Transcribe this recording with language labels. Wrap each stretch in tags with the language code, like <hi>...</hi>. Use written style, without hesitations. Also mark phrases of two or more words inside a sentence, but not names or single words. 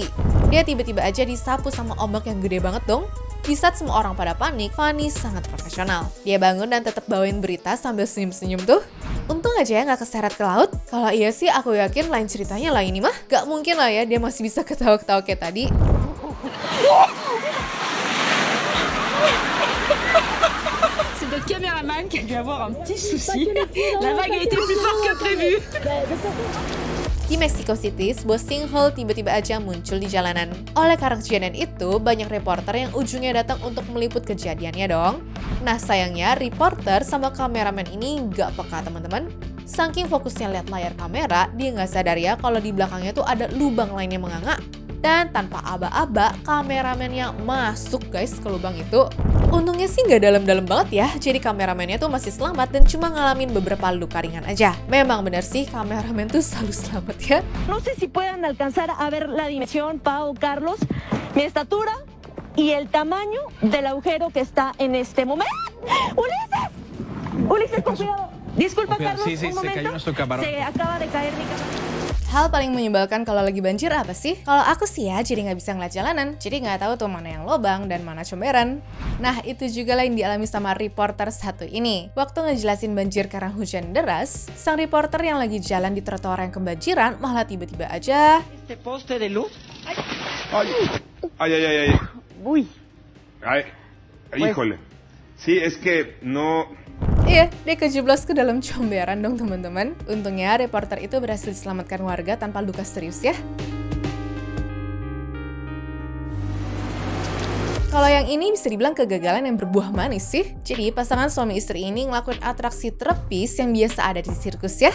<id>Dia tiba-tiba aja disapu sama ombak yang gede banget dong. Di saat semua orang pada panik, Fanny sangat profesional. Dia bangun dan tetap bawain berita sambil senyum-senyum tuh. Untung aja ya nggak keseret ke laut. Kalau iya sih, aku yakin lain ceritanya lah ini mah. Gak mungkin lah ya dia masih bisa ketawa-ketawa kayak tadi.</id> <fr>Le caméraman qui a dû avoir un petit souci. La vague a été plus forte que prévu.</fr> <id>Di Mexico City, sebuah sinkhole tiba-tiba aja muncul di jalanan. Oleh karena kejadian itu, banyak reporter yang ujungnya datang untuk meliput kejadiannya dong. Nah sayangnya, reporter sama kameramen ini nggak peka teman-teman. Saking fokusnya lihat layar kamera, dia nggak sadar ya kalau di belakangnya tuh ada lubang lain yang menganga. Dan tanpa aba-aba, kameramennya masuk guys ke lubang itu. Untungnya sih nggak dalam-dalam banget ya, jadi kameramennya tuh masih selamat dan cuma ngalamin beberapa luka ringan aja. Memang bener sih, kameramen tuh selalu selamat ya.</id> <es>No sé si puedan alcanzar a ver la dimensión, Pau, Carlos, mi estatura y el tamaño del agujero que está en este momento. ¡Ulises! ¡Ulises, con cuidado! Disculpa, Carlos, Sí, un momento. cayó nuestro camarógrafo. Se acaba de caer mi camarógrafo.</es> <id>Hal paling menyebalkan kalau lagi banjir apa sih? Kalau aku sih ya jadi nggak bisa ngeliat jalanan, jadi nggak tahu tuh mana yang lobang dan mana comberan. Nah itu juga lah yang dialami sama reporter satu ini. Waktu ngejelasin banjir karena hujan deras, sang reporter yang lagi jalan di trotoar yang kebanjiran malah tiba-tiba aja</id> <es>Este poste de luz. Ay, ay, ay, ay. Uy. Ay, híjole. Sí, es que no...</es> <id>Iya, dia kejeblos ke dalam comberan dong teman-teman. Untungnya reporter itu berhasil diselamatkan warga tanpa luka serius ya. Kalau yang ini bisa dibilang kegagalan yang berbuah manis sih. Jadi pasangan suami istri ini ngelakuin atraksi trapeze yang biasa ada di sirkus ya.</id>